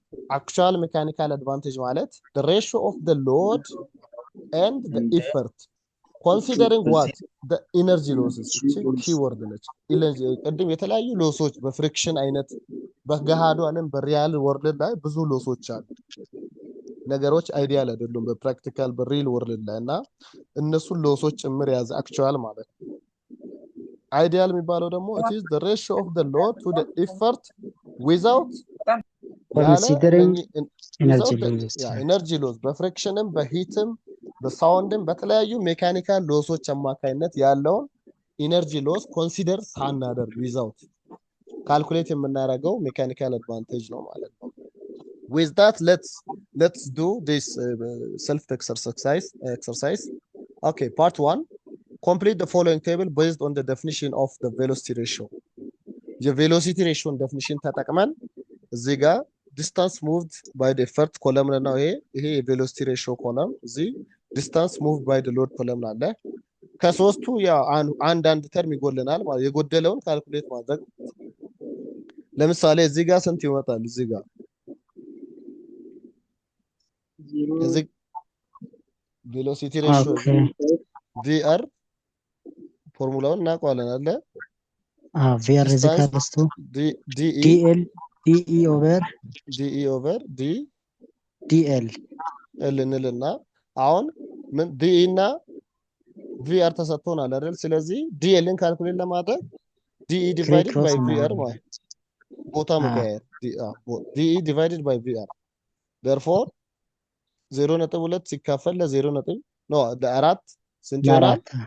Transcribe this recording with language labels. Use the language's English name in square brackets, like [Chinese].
[Amharic] Actual mechanical advantage ማለት [English] the ratio of the load and the effort considering what the energy losses [Amharic] keyword ነች። ቅድም የተለያዩ ሎሶች በፍሪክሽን አይነት በገሃዱ ዓለም በሪያል ወርልድ ላይ ብዙ ሎሶች አሉ። ነገሮች አይዲያል አይደሉም በፕራክቲካል በሪል ወርልድ ላይ እና እነሱን ሎሶች ጭምር ያዘ አክቹዋል ማለት ነው። አይዲያል የሚባለው ደግሞ [English] it is the ratio of the load to the effort without considering energy losses. [Amharic] energy loss በፍሪክሽንም በሂትም በሳውንድም በተለያዩ ሜካኒካል ሎሶች አማካይነት ያለውን ኢነርጂ ሎስ ኮንሲደር ሳናደርግ ዊዛውት ካልኩሌት የምናደርገው ሜካኒካል አድቫንቴጅ ነው ማለት ነው። [English] with that let's do this self exercise. Okay, part 1 complete the following table based on the definition of the velocity ratio. [Amharic] የቬሎሲቲ ሬሽዮን ዴፊኒሽን ተጠቅመን እዚህ ጋር [English] distance moved by the effort [Amharic] ኮለም ነው ይሄ የቬሎሲቲ ሬሽዮ ኮለም እዚህ [English] distance moved by the load [Amharic] ኮለም አለ። ከሶስቱ ያው አንድ ተርም ይጎልናል ማለት የጎደለውን ካልኩሌት ማድረግ። ለምሳሌ እዚህ ጋር ስንት ይወጣል? እዚህ ጋር እዚህ ቬሎሲቲ ሬሽዮ ቪአር ፎርሙላውን እናውቀዋለን አለ [English] VR is equals to DL DE over DL [Amharic] እንልና አሁን ምን DE እና VR ተሰጥቶናል አይደል? ስለዚህ DLን ካልኩሌት ለማድረግ [English] DE divided by VR [Amharic] ማለት ቦታ መቀየር DE divided by VR therefore 0.2 ሲካፈል ለ0 ነው ለአራት ስንት ይሆናል?